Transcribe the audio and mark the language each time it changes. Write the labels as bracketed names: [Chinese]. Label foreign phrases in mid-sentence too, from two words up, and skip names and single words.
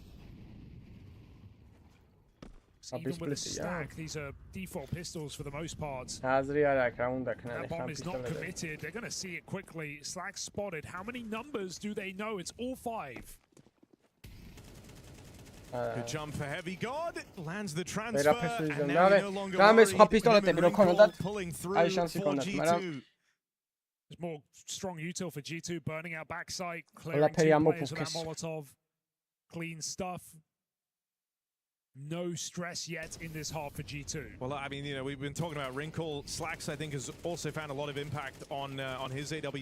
[English] Even with a stack, these are default pistols for the most part. That bomb is not committed. They're going to see it quickly. Slack spotted. How many numbers do they know? It's all 5. Good jump for Heavy God. Lands the transfer. And now now we no longer [Georgian] რამეს სხვა პისტოლეტები [English] worried. [Georgian] რო ქონოდათ, [English] Pulling through [Georgian] აი შანსი [English] for [Georgian] ქონდათ, მაგრამ [English] G2. There's more strong util for G2, burning out backside, [Georgian] ყველაფერი [English] clearing 2 players with that [Georgian] ამოფუქეს. [English] Molotov. Clean stuff. No stress yet in this half for G2. Well, I mean, you know, we've been talking about Wrinkle. Slacks, I think, has also found a lot of impact on his AWP.